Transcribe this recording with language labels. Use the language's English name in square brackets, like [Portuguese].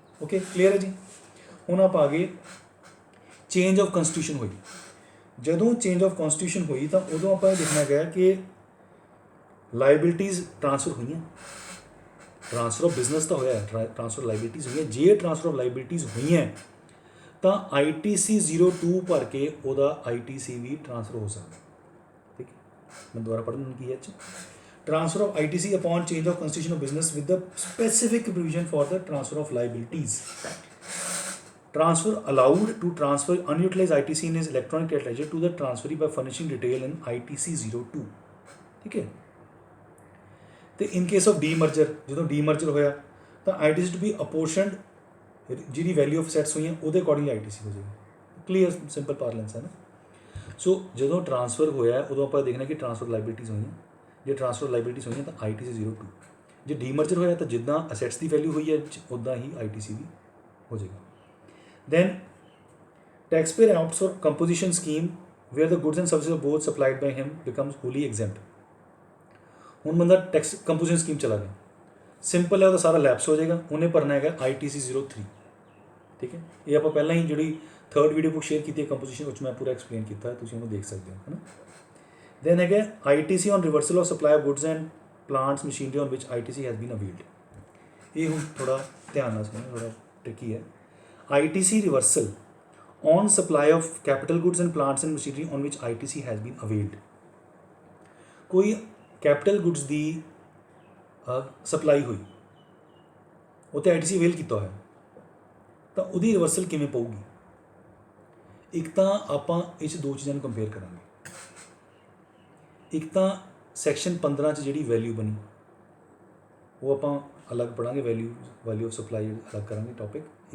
[English] Okay, clear [Punjabi] ਹੈ ਜੀ। ਹੁਣ ਆਪਾਂ ਆ ਗਏ ਚੇਂਜ ਆਫ ਕਨਸਟੀਟਿਊਸ਼ਨ ਹੋਈ। ਜਦੋਂ ਚੇਂਜ ਆਫ ਕਨਸਟੀਟਿਊਸ਼ਨ ਹੋਈ ਤਾਂ ਉਦੋਂ ਆਪਾਂ ਇਹ ਦੇਖਣਾ ਗਿਆ ਕਿ ਲਾਇਬਿਲਟੀਜ਼ ਟ੍ਰਾਂਸਫਰ ਹੋਈਆਂ। ਟ੍ਰਾਂਸਫਰ ਆਫ ਬਿਜ਼ਨਸ ਤਾਂ ਹੋਇਆ, ਟ੍ਰਾਂਸਫਰ ਲਾਇਬਿਲਟੀਜ਼ ਹੋਈਆਂ। ਜੇ ਟ੍ਰਾਂਸਫਰ ਆਫ ਲਾਇਬਿਲਟੀਜ਼ ਹੋਈਆਂ ਤਾਂ ITC 02 ਭਰ ਕੇ ਉਹਦਾ ITC ਵੀ ਟ੍ਰਾਂਸਫਰ ਹੋ ਸਕਦਾ। ਠੀਕ ਹੈ। ਮੈਂ ਦੁਬਾਰਾ ਪੜ੍ਹਨ ਕੀ ਹੈ [English] Transfer of ITC upon change of constitution of business with the specific provision for the transfer of liabilities. Transfer allowed to transfer unutilized ITC in his electronic tax ledger to the transferee by furnishing detail in ITC 02। [Hindi] ठीक है। तो [English] in case of demerger [Punjabi] ਜਦੋਂ demerger ਹੋਇਆ ਤਾਂ ITC [English] to be apportioned [Punjabi] ਜਿਹੜੀ value of sets ਹੋਈਆਂ ਉਹਦੇ accordingly ITC ਹੋ ਜਾਏਗੀ। ਕਲੀਅਰ ਸਿੰਪਲ ਪਾਰਲੈਂਸ ਹੈ ਨਾ। ਸੋ ਜਦੋਂ ਟ੍ਰਾਂਸਫਰ ਹੋਇਆ ਉਦੋਂ ਆਪਾਂ ਦੇਖਣਾ ਕਿ ਟ੍ਰਾਂਸਫਰ ਲਾਇਬਿਲਿਟੀਜ਼ ਹੋਈਆਂ। ਜੇ ਟ੍ਰਾਂਸਫਰ ਲਾਇਬਿਲਿਟੀਜ਼ ਹੋਈਆਂ ਤਾਂ ITC 02। ਜੇ ਡੀਮਰਜਰ ਹੋਇਆ ਤਾਂ ਜਿੱਦਾਂ ਅਸੈਟਸ ਦੀ ਵੈਲਿਊ ਹੋਈ ਹੈ ਉੱਦਾਂ ਹੀ ITC ਵੀ ਹੋ ਜਾਏਗਾ। [English] Then taxpayer opts for composition scheme where the goods and services of both supplied by him becomes wholly exempt। [Punjabi] ਹੁਣ ਬੰਦਾ ਟੈਕਸ ਕੰਪੋਜੀਸ਼ਨ ਸਕੀਮ ਚਲਾ ਗਿਆ, ਸਿੰਪਲ ਹੈ, ਉਹਦਾ ਸਾਰਾ ਲੈਪਸ ਹੋ ਜਾਏਗਾ। ਉਹਨੇ ਭਰਨਾ ਹੈਗਾ ITC 03। ਠੀਕ ਹੈ। ਇਹ ਆਪਾਂ ਪਹਿਲਾਂ ਹੀ ਜਿਹੜੀ 3rd ਵੀਡੀਓ ਬੁੱਕ ਸ਼ੇਅਰ ਕੀਤੀ ਹੈ ਕੰਪੋਜੀਸ਼ਨ ਵਿੱਚ ਮੈਂ ਪੂਰਾ ਐਕਸਪਲੇਨ ਕੀਤਾ, ਤੁਸੀਂ ਉਹਨੂੰ ਦੇਖ ਸਕਦੇ ਹੋ, ਹੈ ਨਾ। [English] Then ਹੈਗਾ ITC on reversal of supply of goods and plants machinery on which ITC has been availed। [Punjabi] ਇਹ ਹੁਣ ਥੋੜਾ ਧਿਆਨ ਨਾਲ ਸੁਣੋ, ਥੋੜਾ ਟ੍ਰਿਕੀ ਹੈ। [English] ITC reversal on supply of capital goods and plants and machinery on which ITC has been availed. [Hindi] कोई [Punjabi] capital goods ਦੀ supply ਹੋਈ ਉੱਥੇ ITC ਅਵੇਲ ਕੀਤਾ ਹੋਇਆ ਤਾਂ ਉਹਦੀ ਰਿਵਰਸਲ ਕਿਵੇਂ ਪਊਗੀ? ਇੱਕ ਤਾਂ ਆਪਾਂ ਇਹ 'ਚ ਦੋ ਚੀਜ਼ਾਂ ਨੂੰ ਕੰਪੇਅਰ ਕਰਾਂਗੇ। ਇੱਕ ਤਾਂ ਸੈਕਸ਼ਨ 15 'ਚ ਜਿਹੜੀ ਵੈਲਿਊ ਬਣੀ ਉਹ ਆਪਾਂ ਅਲੱਗ ਪੜ੍ਹਾਂਗੇ, ਵੈਲਿਊ ਆਫ ਸਪਲਾਈ ਅਲੱਗ ਕਰਾਂਗੇ ਟੌਪਿਕ।